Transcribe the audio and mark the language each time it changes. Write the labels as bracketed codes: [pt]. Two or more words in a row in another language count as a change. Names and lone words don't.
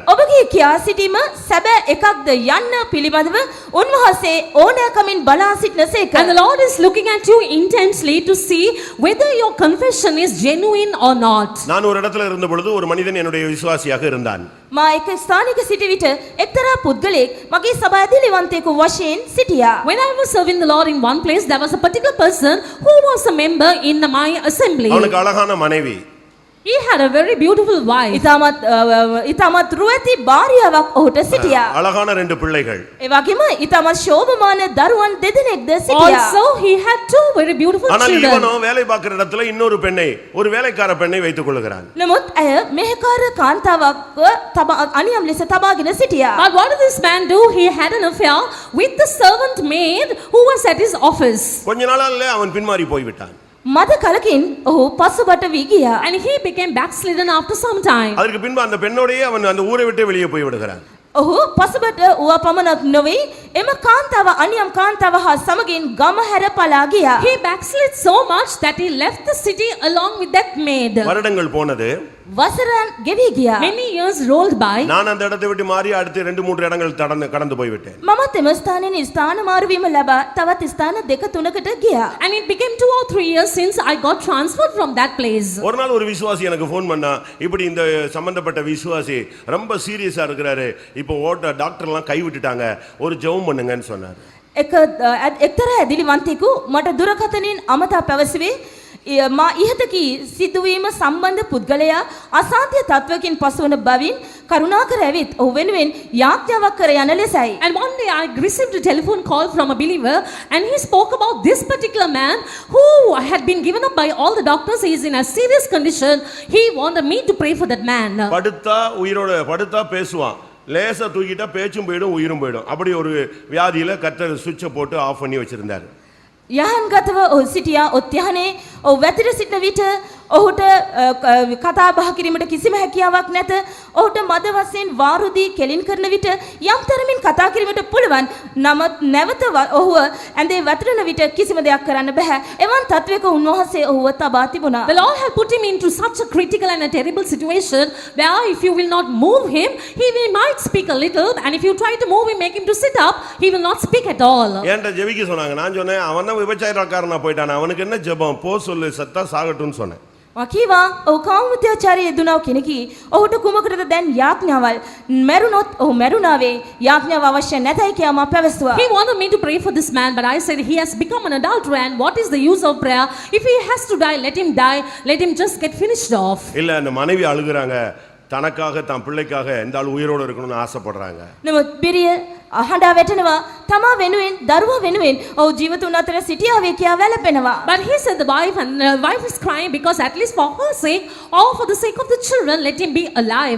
[si] ඔබගේ කියා සිටීම සැබෑ එකක්ද යන්න පිළිබඳව උන්වහන්සේ ඕනෑකමින් බලා සිටිනසේක. [en] And the Lord is looking at you intensely to see whether your confession is genuine or not. [ta] நான் ஒரு இடத்துல இருந்த பொழுது ஒரு மனிதன் என்னுடைய விசுவாசியாக இருந்தான். [si] මා එක ස්ථානික සිටි විට එක්තරා පුද්ගලෙක් මගේ සභා ඇදිලිවන්තයෙකු වශයෙන් සිටියා. [en] When I was serving the Lord in one place, there was a particular person who was a member in my assembly. [ta] அவனுக்கு அழகான மனைவி. [en] He had a very beautiful wife. [si] ඉතාමත් රුවැති භාර්යාවක් ඔහුට සිටියා. [ta] அழகான ரெண்டு பிள்ளைகள். [si] ඒ වගේම ඉතාමත් ශෝභමාන දරුවන් දෙදෙනෙක්ද සිටියා. [en] Also, he had two very beautiful [ta] ஆனால் [en] children. [ta] இவனோ வேலை பார்க்கிற இடத்துல இன்னொரு பெண்ணை, ஒரு வேலைக்கார பெண்ணை வைத்துக் கொள்கிறான். [si] නමුත් ඇය මෙහෙකාර කාන්තාවක් අනියම් ලෙස තබාගෙන සිටියා. [en] But what did this man do? He had an affair with the servant maid who was at his office. [ta] கொஞ்ச நாளால அவன் பின்மாறி போய்விட்டான். [si] මද කලකින් ඔහු පසුබට වී ගියා. [en] And he became backslidden after some time. [ta] அதற்கு பின்பு அந்த பெண்ணோடையே அவன் அந்த ஊரை விட்டு வெளியே போய் விடுகிறான். [si] ඔහු පසුබට ඌව පමණක් නොවේ එම කාන්තාව අනියම් කාන්තාව හා සමගින් ගම හැර පලා ගියා. [en] He backslid so much that he left the city along with that maid. [ta] வருடங்கள் போனது. [si] වසරන් ගෙවී ගියා. [en] Many years rolled by. [ta] நான் அந்த இடத்தை விட்டு மாறி அடுத்து 2-3 இடங்கள் கடந்து போய்விட்டேன். [si] මමත් එම ස්ථානයේ ස්ථාන මාරුවීම ලබා තවත් ස්ථාන දෙක තුනකට ගියා. [en] And it became 2 or 3 years since I got transferred from that place. [ta] ஒரு நாள் ஒரு விசுவாசி எனக்கு ஃபோன் பண்ணா, இப்படி இந்த சம்பந்தப்பட்ட விசுவாசி ரொம்ப சீரியஸா இருக்கிறாரு, இப்போ டாக்டர்லாம் கை விட்டுட்டாங்க, ஒரு ஜெபம் பண்ணுங்கன்னு சொன்னார். [si] එක්තරා ඇදිලිවන්තයෙකු මට දුරකථනයෙන් අමතා පැවසුවේ මා ඉහතකී සිදුවීම සම්බන්ධ පුද්ගලයා අසාධ්‍ය තත්වකින් පසුවන බවින් කරුණාකර ඇවිත් ඔහු වෙනුවෙන් යාඥාවක් කර යන ලෙසයි. [en] And one day I received a telephone call from a believer and he spoke about this particular man who had been given up by all the doctors. He is in a serious condition. He wanted me to pray for that man. [ta] படுத்தா பேசுவான், லேசா தூக்கிட்டா பேச்சும் போயிடும் உயிரும் போயிடும். அப்படி ஒரு வியாதியில கர்த்தர் சுவிட்சை போட்டு ஆஃப் பண்ணி வச்சிருந்தார். [si] යහන්ගතව ඔහු සිටියා. ඔත්යහනේ ඔහු වැතිර සිටින විට ඔහුට කතා බහ කිරීමට කිසිම හැකියාවක් නැත. ඔහුට මද වශයෙන් වාරුදී කෙලින් කරන විට යම් තරමින් කතා කිරීමට පුළුවන්. නමුත් නැවත ඔහුව ඇඳේ වැතිරෙන විට කිසිම දෙයක් කරන්න බෑ. එවන් තත්වයක උන්වහන්සේ ඔහුව තබා තිබුණා. [en] The Lord had put him into such a critical and a terrible situation where if you will not move him, might speak a little, and if you try to move him, make him to sit up, he will not speak at all. [ta] ஏன்டா ஜெபிக்க சொன்னாங்க. நான் சொன்னேன், அவன் தான் விபச்சாரக்காரனா போயிட்டான், அவனுக்கு என்ன ஜெபம், போ சொல்லு, சத்தா சாகட்டும்னு சொன்னேன். [si] වකීවා ඔහු කාමමිත්‍යාචාරී යෙදුණව කෙනෙකි. ඔහුට කුමකටද දැන් යාඥාවල්? මැරුණොත් ඔහු මැරුණාවේ. යාඥාව අවශ්‍ය නැතයි කියා මා පැවසුවා. [en] He wanted me to pray for this man, but I said he has become an adulterer, and what is the use of prayer? If he has to die, let him die. Let him just get finished off. [ta] இல்ல, அந்த மனைவி அழுகுறாங்க, தனக்காக தான் பிள்ளைக்காக எந்த ஆள் உயிரோடு இருக்கணும்னு ஆசைப்படுறாங்க. [si] නමුත් බිරිය අහඬා වැටෙනවා. තමා වෙනුවෙන් දරුවා වෙනුවෙන් ඔහු ජීවතුන් අතර සිටියාවේ කියා වැළපෙනවා. [en] But he said the wife is crying because at least for her sake or for the sake of the children, let him be alive.